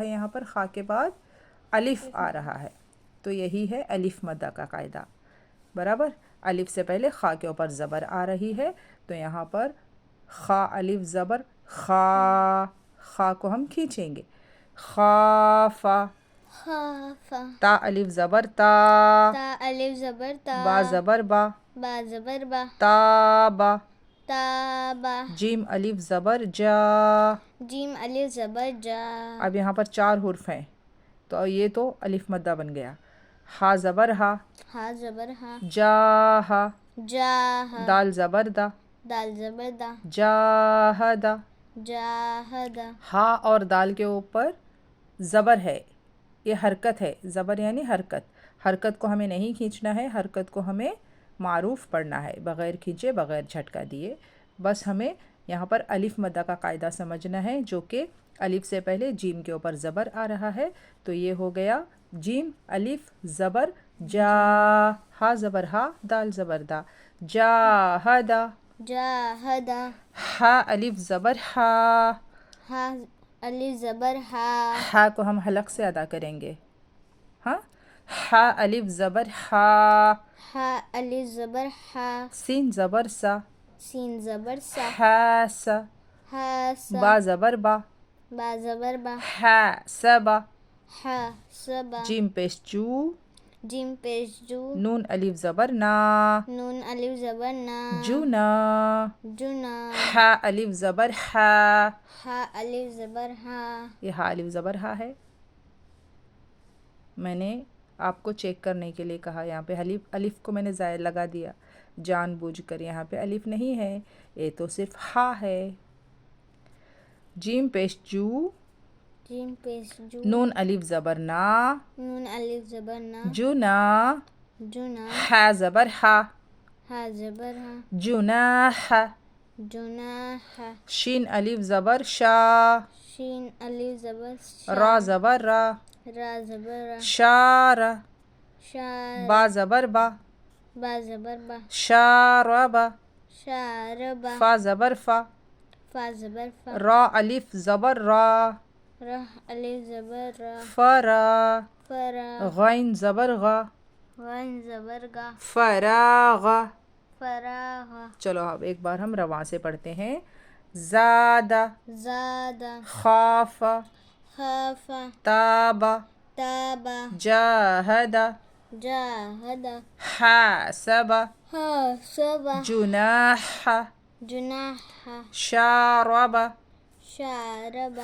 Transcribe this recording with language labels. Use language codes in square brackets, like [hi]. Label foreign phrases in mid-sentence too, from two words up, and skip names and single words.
[ur] یہاں پر خا کے بعد الف آ رہا ہے، تو یہی ہے الف مدہ کا قاعدہ۔ برابر، الف سے پہلے خا کے اوپر زبر آ رہی ہے تو یہاں پر خا الف زبر خا، خا کو ہم کھینچیں گے، خافا۔ خافا۔ تا الف زبر تا، تا الف زبر تا، با زبر با، با زبر با، تابا۔ تابا۔ جیم الف زبر جا۔ جیم الف زبر جا۔ اب یہاں پر 4 حرف ہیں تو یہ تو الف مدہ بن گیا۔ ہا زبر ہا، ہا زبر ہا، جاہا۔ جاہا۔ دال زبر دا، دال زبر دا، جاہدا۔ جاہدا۔ ہا اور دال کے اوپر زبر ہے، یہ حرکت ہے، زبر یعنی حرکت۔ حرکت کو ہمیں نہیں کھینچنا ہے، حرکت کو ہمیں معروف پڑھنا ہے، بغیر کھینچے، بغیر جھٹکا دیے۔ بس ہمیں یہاں پر الف مدہ کا قاعدہ سمجھنا ہے، جو کہ الف سے پہلے جیم کے اوپر زبر آ رہا ہے تو یہ ہو گیا جیم الف زبر جا، ہا زبر ہا، دال زبر دا، جاہدا۔ جاہدا۔ ہا الف زبر ہا، ہا الف زبر ہا، ہا کو ہم حلق سے ادا کریں گے۔ ہاں، ہا الف زبر ہا۔ ہا الف زبر ہا، سین زبر سا، سین زبر سا، حاسا۔ حاسا۔ با زبر با، با زبر با، حاسبا۔ حاسبا۔ جیم پیش جو، جیم پیش جو، نون الف زبر نا، نون الف زبر نا، جنا۔ جنا۔ ہا الف زبر ہا، ہا الف زبر ہا۔ یہ ہا الف زبر ہا ہے۔ میں نے آپ کو چیک کرنے کے لیے کہا، یہاں پہ الف کو میں نے زائد لگا دیا جان بوجھ کر، یہاں پہ الف نہیں ہے، یہ تو صرف ہا ہے۔ جیم پیش جو، جیم پیش جو، نون الف زبر نا، نون الف زبر نا، جنا۔ جنا۔ ہا زبر ہا، ہا زبر ہا، جناح۔ جناح۔ شین الف زبر شا، شین الف زبر شا، را زبر را، را زبر را، شارا۔ شار۔ با زبر با، با زبر با، شاربا۔ شاربا۔ فا زبر فا، فا زبر فا، را الف زبر را، را الف زبر را، فرا۔ فرا۔ غین زبر غا، غین زبر گا، فراغا۔ فراغا۔ چلو اب ایک بار ہم رواں سے پڑھتے ہیں۔ زادہ، زادہ، خافا، خافا، تابا، تابا، جاہدا، جاہدا، حاسبا، حاسبا، جناح، جناح، شاربا، شاربا،